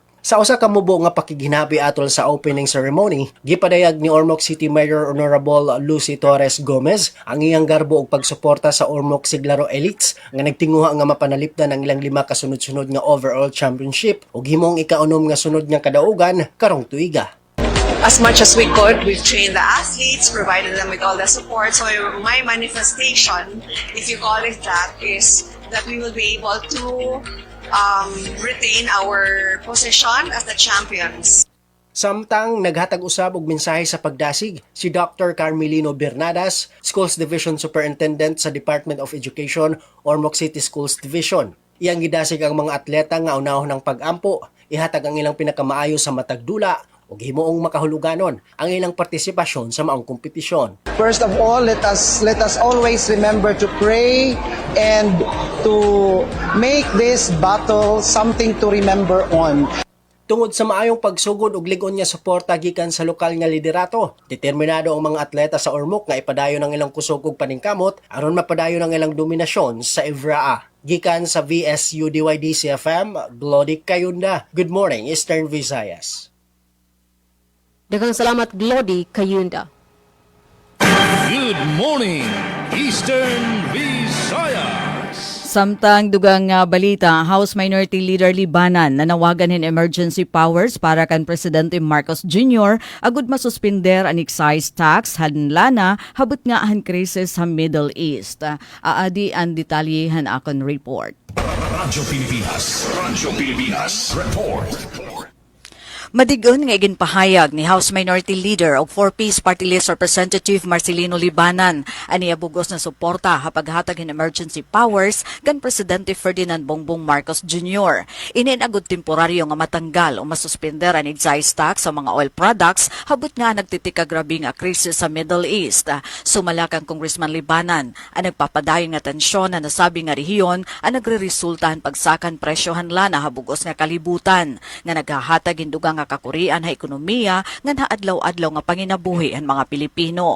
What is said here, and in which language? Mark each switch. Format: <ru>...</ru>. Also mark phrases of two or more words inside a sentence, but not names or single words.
<ceb>Sa usa ka mubo nga pakiginabi atol sa</ceb> <en>opening ceremony,</en> <ceb>gipadayag ni Ormoc City Mayor Honorable Lucy Torres Gomez ang iyang garbo og pagsuporta sa Ormoc Siglaro Elites nga nagtinguha nga mapanalipdan ang ilang 5 kasunod-sunod nga</ceb> <en>overall championship</en> <ceb>ug himong ikaunom nga sunod nga kadaugan karong tuiga.</ceb> <en>As much as we could, we've trained the athletes, provided them with all the support. So my manifestation, if you call it that, is that we will be able to retain our position as the champions.</en> <ceb>Samtang naghatag usab og mensahe sa pagdasig si Dr. Carmelino Bernadas, Schools Division Superintendent sa Department of Education, Ormoc City Schools Division. Iyang gidasig ang mga atleta nga unahon ng pag-ampo, ihatag ang ilang pinakamaayo sa matagdula ug himuong makahuluganon ang ilang partisipasyon sa maong kompetisyon.</ceb> <en>First of all, let us always remember to pray and to make this battle something to remember on.</en> <ceb>Tungod sa maayong pagsugod ug lig-on nga suporta gikan sa lokal nga liderato, determinado ang mga atleta sa Ormoc nga ipadayon ang ilang kusog ug paningkamot aron mapadayon ang ilang dominasyon sa Evraa. Gikan sa VSU DYDC FM, Glody Kayunda.</ceb> <en>Good morning, Eastern Visayas.</en> <ceb>Daghang salamat, Glody Kayunda.</ceb> <en>Good morning, Eastern Visayas.</en> <war>Samtang dugang balita, House Minority Leader Libanan nanawagan hin</war> <en>emergency powers</en> <war>para kan Presidente Marcos Jr. agud masuspender ang</war> <en>excise tax</en> <war>hanlana habot nga ang krisis sa Middle East. Aadi ang detalyehan akon report. Radyo Pilipinas report. Madigon nga ginpahayag ni House Minority Leader o 4-piece Party List Representative Marcelino Libanan ani abugos na suporta hapaghatag hin</war> <en>emergency powers</en> <war>kan Presidente Ferdinand Bongbong Marcos Jr. Ininagod temporaryo nga matanggal o masuspender ang</war> <en>excise tax</en> <war>sa mga</war> <en>oil products</en> <war>habot nga nagtitika grabe nga krisis sa Middle East. Sumala kang Congressman Libanan ang nagpapadayon nga tensyon na nasabi nga rehiyon ang nagreresultahan pagsakan presyohan lana habugos nga kalibutan nga naghahatag hindugang nga kakurian ha ekonomiya nga naadlaw-adlaw nga panginabuhi ang mga Pilipino.</war>